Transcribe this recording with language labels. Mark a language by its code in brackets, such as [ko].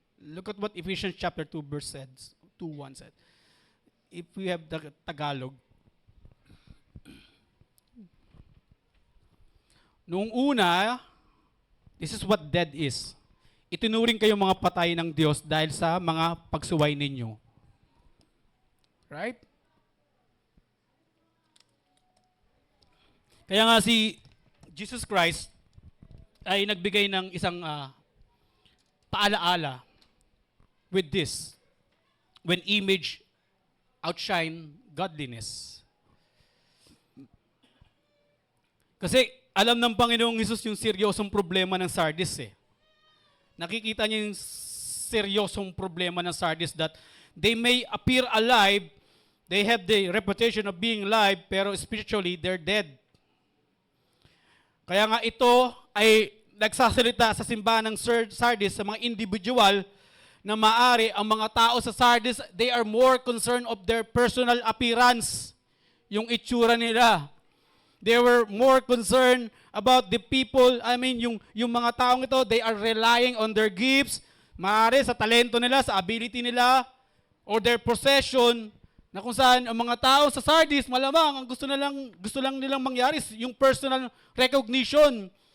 [en] Look at what Ephesians chapter 2 verse 2:1 said. If we have the Tagalog. [tl] Noong una, [en] this is what dead is. [tl] Itinuring kayo mga patay ng Diyos dahil sa mga pagsuway ninyo. Right? Kaya nga si Jesus Christ ay nagbigay ng isang paalaala [en] with this. When image outshine godliness. [tl] Kasi alam ng Panginoong Hesus yung seryosong problema ng Sardis eh. Nakikita niya yung seryosong problema ng Sardis [en] that they may appear alive, they have the reputation of being alive, [tl] pero [en] spiritually, they're dead. [tl] Kaya nga ito ay nagsasalita sa simbahan ng Sardis sa mga individual na maari ang mga tao sa Sardis, [en] they are more concerned of their personal appearance, [tl] yung itsura nila. [en] They were more concerned about the people, [tl] yung mga taong ito, [en] they are relying on their gifts, [tl] maaari sa talento nila, sa ability nila, [en] or their possession, [tl] na kung saan ang mga tao sa Sardis, malamang, ang gusto lang nilang mangyari, yung [en] personal recognition.